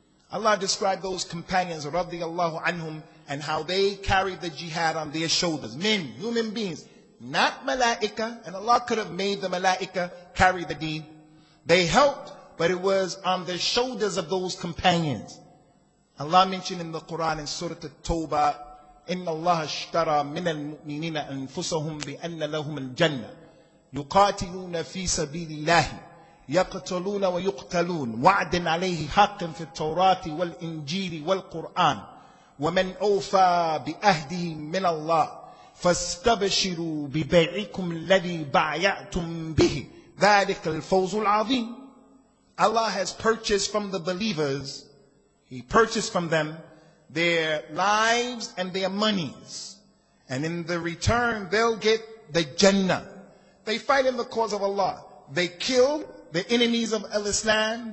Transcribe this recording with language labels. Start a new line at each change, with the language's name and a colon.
English: Allah described those companions, radiyallahu anhum, and how they carried the jihad on their shoulders. Men, human beings, not malaika, and Allah could have made the malaika carry the deen. They helped, but it was on the shoulders of those companions. Allah mentioned in the Quran in Surah At-Tawbah,
Arabic: إِنَّ اللَّهَ اشْتَرَى مِنَ الْمُؤْمِنِينَ أَنفُسَهُمْ بِأَنَّ لَهُمُ الْجَنَّةِ يُقَاتِلُونَ فِي سَبِيلِ اللَّهِ يقتلون ويقتلون وعدا عليه حق في التوراة والإنجيل والقرآن ومن أوفى بأهده من الله فاستبشروا ببيعكم الذي بايعتم به ذلك الفوز العظيم.
English: Allah has purchased from the believers, He purchased from them their lives and their monies, and in the return they'll get the Jannah. They fight in the cause of Allah. They kill the enemies of Islam.